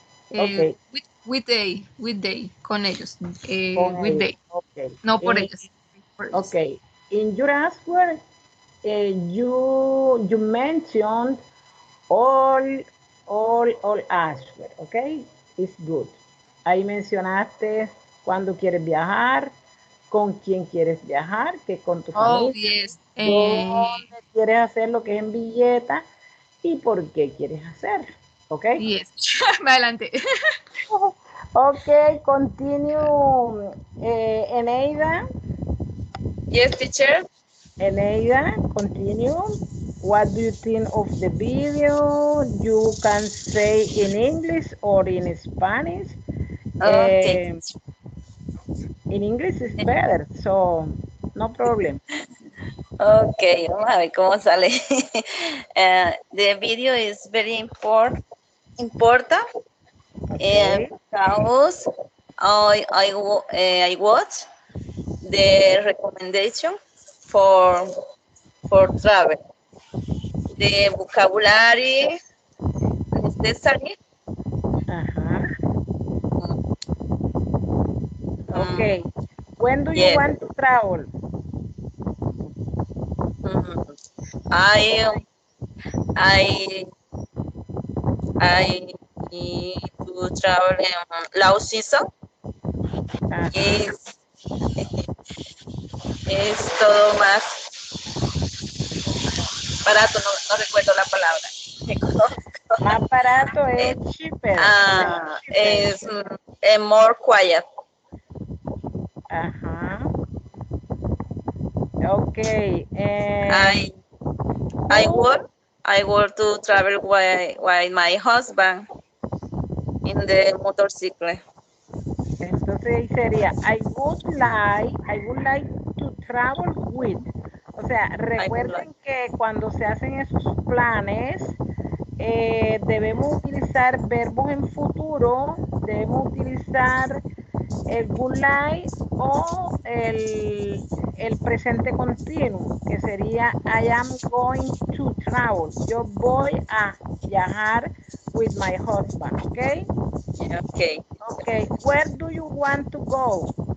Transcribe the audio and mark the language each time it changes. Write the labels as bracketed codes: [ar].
[en] Okay. With day [es] con ellos. Con [en] With [es] ellos. [en] day. Okay. [es] No por ellos. Por ellos. [en] Okay. In your answer, you mentioned all all answer. Okay. It's good. [es] Ahí mencionaste cuándo quieres viajar, con quién quieres viajar, que con tu [en] Oh, [es] familia, [en] yes. [es] dónde quieres hacer lo que es en Villeta y por qué quieres hacer. ¿Ok? [en] Yes. [es] Me adelanté. [en] Ok, continue. Eneida, Yes, teacher. Eneida, continue. What do you think of the video? You can say in English or in Spanish. Okay. Eh, in English is better, so no problem. [es] Okay, vamos a ver cómo sale. [en] The video is very important Okay. because I watch the recommendation for travel. The vocabulary necessary. [es] Ajá. Um, [en] Okay. When do you yes. want to travel? Mm, I I I need to travel in low season. [es] Ajá. Es, es todo más barato, no recuerdo la palabra. Me conozco. Más barato Eh, es cheaper. Se llama cheaper. [en] es more quiet. [es] Ajá. [en] Okay. I I Who? want I want to travel with my husband in the motorcycle. [es] Entonces ahí sería [en] I would like to travel with. [es] O sea, [en] I would like. [es] recuerden que cuando se hacen esos planes, debemos utilizar verbos en futuro, debemos utilizar el [en] would like [es] o el presente continuo, que sería [en] I am going to travel. [es] Yo voy a viajar [en] with my husband, [es] ¿ok? [en] Okay. Okay, where do you want to go?